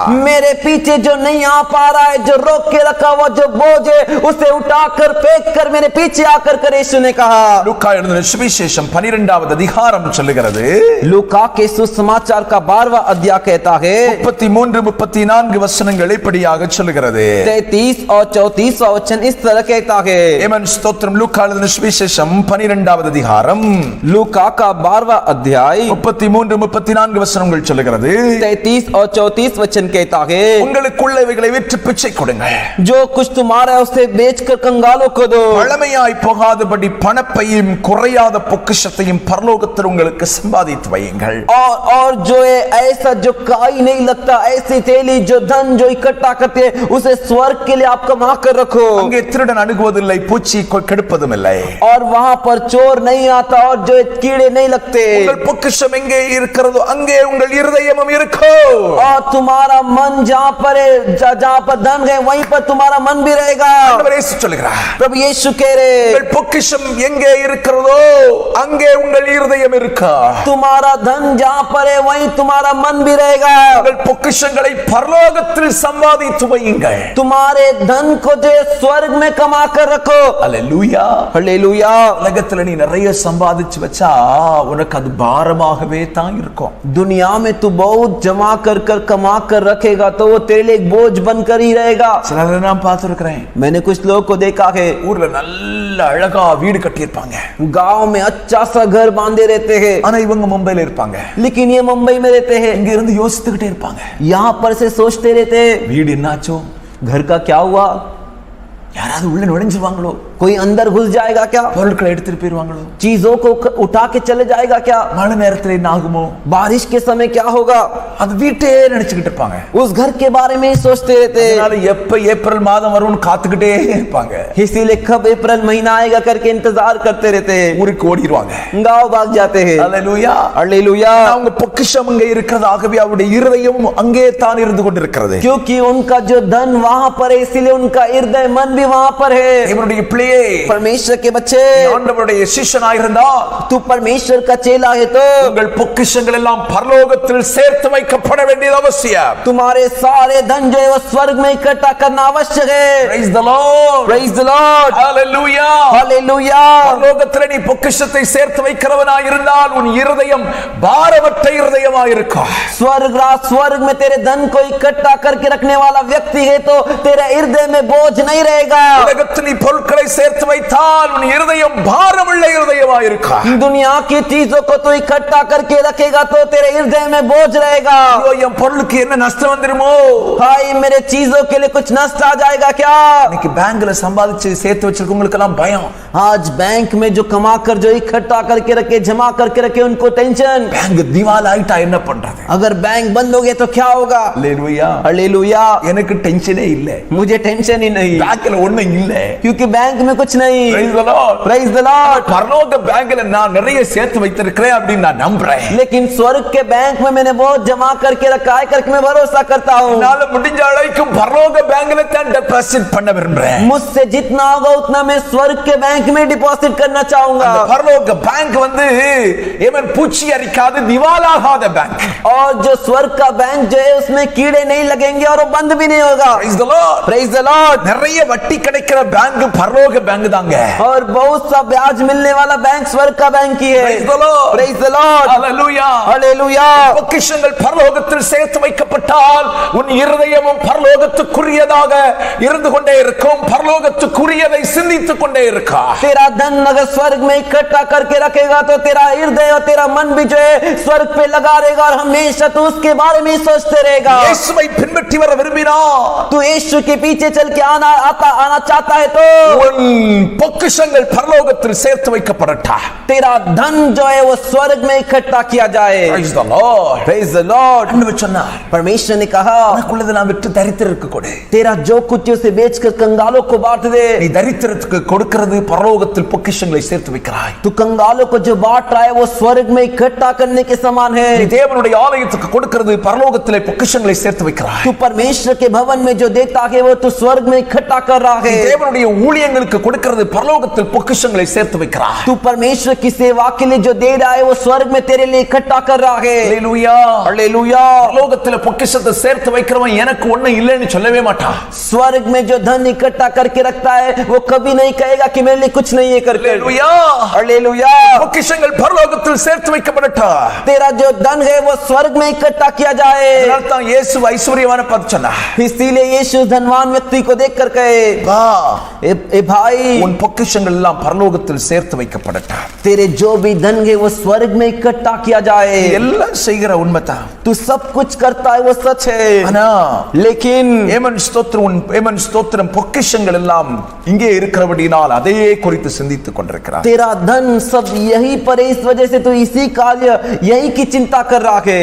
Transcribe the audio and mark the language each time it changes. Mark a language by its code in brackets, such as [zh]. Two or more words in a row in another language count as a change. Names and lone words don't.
[hi] मेरे पीछे जो नहीं आ पा रहा है, जो रोक के रखा हुआ जो बोझ है, उसे उठाकर फेंक कर मेरे पीछे आकर कर यीशु ने कहा. [ta] லூக்கா எழுதின சுவிசேஷம் 12வது அதிகாரம் சொல்லுகிறது, [hi] लूका के सुसमाचार का 12वां अध्याय कहता है, [ta] 33-34 वசனங்கள் இப்படியாக சொல்லுகிறது. [hi] 33 और 34वां वचन इस तरह कहता है. [ta] ஏமன் ஸ்தோத்திரம். லூக்கா எழுதின சுவிசேஷம் 12வது அதிகாரம் [hi] लूका का 12वां अध्याय [ta] 33-34 வசனங்கள் சொல்லுகிறது, [hi] 33 और 34 वचन कहता है, [ta] உங்களுக்குள்ளவைகளை விற்று பிச்சை கொடுங்கள், [hi] जो कुछ तुम्हारा है उसे बेचकर कंगालों को दो, [ta] பழமையாய் போகாதபடி பணப்பையும் குறையாத பொக்கிஷத்தையும் பரலோகத்தில் உங்களுக்கு சம்பாதித்து வையுங்கள். [hi] और जो है ऐसा जो काई नहीं लगता, ऐसी थैली जो धन जो इकट्ठा करते हैं उसे स्वर्ग के लिए आप कमा कर रखो. [ta] அங்கே திருடன் அணுகுவதில்லை, பூச்சி கெடுப்பதும் இல்லை. [hi] और वहां पर चोर नहीं आता और जो कीड़े नहीं लगते. [ta] உங்கள் பொக்கிஷம் எங்கே இருக்கிறதோ அங்கே உங்கள் இருதயமும் இருக்கும். [hi] और तुम्हारा मन जहां पर है, जहां पर धन है वहीं पर तुम्हारा मन भी रहेगा. [ta] ஆண்டவர் இயேசு சொல்கிறார், [hi] प्रभु यीशु कह रहे, [ta] உங்கள் பொக்கிஷம் எங்கே இருக்கிறதோ அங்கே உங்கள் இருதயம் இருக்கா. [hi] तुम्हारा धन जहां पर है वहीं तुम्हारा मन भी रहेगा. [ta] உங்கள் பொக்கிஷங்களை பரலோகத்தில் சம்பாதித்து வையுங்கள். [hi] तुम्हारे धन को जो स्वर्ग में कमा कर रखो. [ta] அல்லேலூயா. [hi] हालेलुया. [ta] உலகத்துல நீ நிறைய சம்பாதிச்சு வச்சா உனக்கு அது பாரமாகவே தான் இருக்கும். [hi] दुनिया में तू बहुत जमा कर कर कमा कर रखेगा तो वो तेरे लिए एक बोझ बनकर ही रहेगा. [ta] சிலரை நான் பார்த்திருக்கிறேன், [hi] मैंने कुछ लोगों को देखा है, [ta] ஊர்ல நல்ல அழகா வீடு கட்டியிருப்பாங்க, [hi] गांव में अच्छा सा घर बांधे रहते हैं, [ta] ஆனா இவங்க மும்பைல இருப்பாங்க. [hi] लेकिन ये मुंबई में रहते हैं. [ta] இங்க இருந்து யோசித்துக்கிட்டே இருப்பாங்க, [hi] यहाँ पर से सोचते रहते हैं, [ta] வீடு என்னாச்சோ, [hi] घर का क्या हुआ, [ta] யாராவது உள்ள நுழைஞ்சிருவாங்களோ, [hi] कोई अंदर घुस जाएगा क्या, [ta] பொருட்களை எடுத்துட்டு போயிருவாங்களோ, [hi] चीजों को उठा के चले जाएगा क्या, [ta] மழை நேரத்துல என்ன ஆகுமோ, [hi] बारिश के समय क्या होगा, [ta] அது வீட்டே நினைச்சுக்கிட்டு இருப்பாங்க. [hi] उस घर के बारे में ही सोचते रहते, [ta] அதனால எப்ப ஏப்ரல் மாதம் வரும்னு காத்துக்கிட்டே இருப்பாங்க. [hi] इसीलिए कब अप्रैल महीना आएगा करके इंतजार करते रहते हैं, [ta] ஊருக்கு ஓடிடுவாங்க. [hi] गांव भाग जाते हैं। [ta] அல்லேலூயா, [hi] हालेलुया, [ta] அவங்க பொக்கிஷம் அங்கே இருக்கிறதாகவே அவருடைய இருதயம் அங்கே தான் இருந்து கொண்டிருக்கிறது. [hi] क्योंकि उनका जो धन वहां पर है, इसीलिए उनका हृदय मन भी वहां पर है। [ta] இவருடைய பிள்ளையே, [hi] परमेश्वर के बच्चे, [ta] ஆண்டவருடைய சிஷ்யனாய் இருந்தால், [hi] तू परमेश्वर का चेला है तो [ta] உங்கள் பொக்கிஷங்கள் எல்லாம் பரலோகத்தில் சேர்த்து வைக்கப்பட வேண்டியது அவசியம். [hi] तुम्हारे सारे धन जो है वो स्वर्ग में इकट्ठा करना आवश्यक है। [en] Praise the Lord. Praise the Lord. Hallelujah. Hallelujah. [ta] பரலோகத்தில் நீ பொக்கிஷத்தை சேர்த்து வைக்கிறவனாய் இருந்தால் உன் இருதயம் பாரமற்ற இருதயமாய் இருக்கும். [hi] स्वर्ग में तेरे धन को इकट्ठा करके रखने वाला व्यक्ति है तो तेरे हृदय में बोझ नहीं रहेगा। [ta] உலகத்தில் நீ பொருட்களை சேர்த்து வைத்தால் உன் இருதயம் பாரமுள்ள இருதயமாய் இருக்கும். [hi] दुनिया की चीजों को तू इकट्ठा करके रखेगा तो तेरे हृदय में बोझ रहेगा। [ta] ஐயோ, என் பொருளுக்கு என்ன நஷ்டம் வந்துருமோ, [hi] हाय मेरे चीजों के लिए कुछ नष्ट आ जाएगा क्या। [ta] இன்னைக்கு பேங்க்ல சம்பாதிச்சு சேர்த்து வச்சிருக்கவங்களுக்கு எல்லாம் பயம். [hi] आज बैंक में जो कमा कर जो इकट्ठा करके रखे, जमा करके रखे, उनको टेंशन, [ta] பேங்க் திவால் ஆயிட்டா என்ன பண்றது? [hi] अगर बैंक बंद हो गए तो क्या होगा। [ta] அல்லேலூயா. [hi] हालेलुया, [ta] எனக்கு டென்ஷனே இல்ல, [hi] मुझे टेंशन ही नहीं, [ta] பேங்க்ல ஒண்ணும் இல்ல. [hi] क्योंकि बैंक में कुछ नहीं। [en] Praise the Lord. Praise the Lord. [ta] பரலோக பேங்க்ல நான் நிறைய சேர்த்து வைத்திருக்கிறேன் அப்படின்னு நான் நம்புறேன். [hi] लेकिन स्वर्ग के बैंक में मैंने बहुत जमा करके रखा है करके मैं भरोसा करता हूँ। [ta] என்னால முடிஞ்ச அளவுக்கு பரலோக பேங்க்ல தான் டெபாசிட் பண்ண விரும்புறேன். [hi] मुझसे जितना होगा उतना मैं स्वर्ग के बैंक में डिपॉजिट करना चाहूंगा। [ta] அந்த பரலோக பேங்க் வந்து ஏமன் பூச்சி அரிக்காத திவாலாகாத பேங்க். [hi] और जो स्वर्ग का बैंक जो है उसमें कीड़े नहीं लगेंगे और वो बंद भी नहीं होगा। [en] Praise the Lord. Praise the Lord. [ta] நிறைய வட்டி கிடைக்கிற பேங்க் பரலோக பேங்க் தாங்க. [hi] और बहुत सा ब्याज मिलने वाला बैंक स्वर्ग का बैंक ही है। [en] Praise the Lord. Praise the Lord. Hallelujah. Hallelujah. [ta] பொக்கிஷங்கள் பரலோகத்தில் சேர்த்து வைக்கப்பட்டால் உன் இருதயமும் பரலோகத்துக்குரியதாக இருந்து கொண்டே இருக்கும், பரலோகத்துக்குரியதை சிந்தித்துக் கொண்டே இருக்கா. [hi] तेरा धन अगर स्वर्ग में इकट्ठा करके रखेगा तो तेरा हृदय और तेरा मन भी जो है स्वर्ग पे लगा रहेगा और हमेशा तू उसके बारे में सोचते रहेगा। [ta] இயேசுவை பின்பற்றி வர விரும்பினா, [hi] तू यीशु के पीछे चल के आना चाहता है तो [ta] உன் பொக்கிஷங்கள் பரலோகத்தில் சேர்த்து வைக்கப்படட்டா. [hi] तेरा धन जो है वो स्वर्ग में इकट्ठा किया जाए। [en] Praise the Lord. Praise the Lord. [ta] ஆண்டவர் சொன்னார், [hi] परमेश्वर ने कहा [ta] உனக்குள்ளதெல்லாம் விட்டு தரித்திரருக்கு கொடு. [hi] तेरा जो कुछ उसे बेचकर कंगालों को बांट दे। [ta] நீ தரித்திரத்துக்கு கொடுக்கிறது பரலோகத்தில் பொக்கிஷங்களை சேர்த்து வைக்கிறாய். [hi] तू कंगालों को जो बांट रहा है वो स्वर्ग में इकट्ठा करने के समान [ta] நீ [hi] है। [ta] தேவனுடைய ஆலயத்துக்கு கொடுக்கிறது பரலோகத்திலே பொக்கிஷங்களை சேர்த்து வைக்கிறாய். [hi] तू परमेश्वर के भवन में जो देता है वो तू स्वर्ग में इकट्ठा कर रहा [ta] நீ [hi] है। [ta] தேவனுடைய ஊழியங்களுக்கு கொடுக்கிறது பரலோகத்தில் பொக்கிஷங்களை சேர்த்து வைக்கிறாய். [hi] तू परमेश्वर की सेवा के लिए जो दे रहा है वो स्वर्ग में तेरे लिए इकट्ठा कर रहा है। [ta] அல்லேலூயா. [hi] हालेलुया। [ta] பரலோகத்திலே பொக்கிஷத்தை சேர்த்து வைக்கிறவன் எனக்கு ஒண்ணு இல்லைன்னு சொல்லவே மாட்டான். [hi] स्वर्ग में जो धन इकट्ठा करके रखता है वो कभी नहीं कहेगा कि मेरे लिए कुछ नहीं है करके। [ta] அல்லேலூயா. [hi] हालेलुया। [ta] பொக்கிஷங்கள் பரலோகத்தில் சேர்த்து வைக்கப்படட்டா. [hi] तेरा जो धन है वो स्वर्ग में इकट्ठा किया जाए। [ta] அதனால தான் இயேசு ஐஸ்வர்யவான பார்த்து சொன்னார், [hi] इसीलिए यीशु धनवान व्यक्ति को देखकर कहे, [ta] வா, [hi] ए भाई [ta] உன் பொக்கிஷங்கள் எல்லாம் பரலோகத்தில் சேர்த்து வைக்கப்படட்டா. [hi] तेरे जो भी धन है वो स्वर्ग में इकट्ठा किया जाए। [ta] எல்லாம் செய்கிற உண்மைதான். [hi] तू सब कुछ करता है वो सच है, [ta] ஆனா [hi] लेकिन [ta] ஏமன் ஸ்தோத்திரம் பொக்கிஷங்கள் எல்லாம் இங்கே இருக்கிறபடினால் அதையே குறித்து சிந்தித்துக் கொண்டிருக்கிறார். [hi] तेरा धन सब यही पर है, इस वजह से तू इसी कार्य यही की चिंता कर रहा है।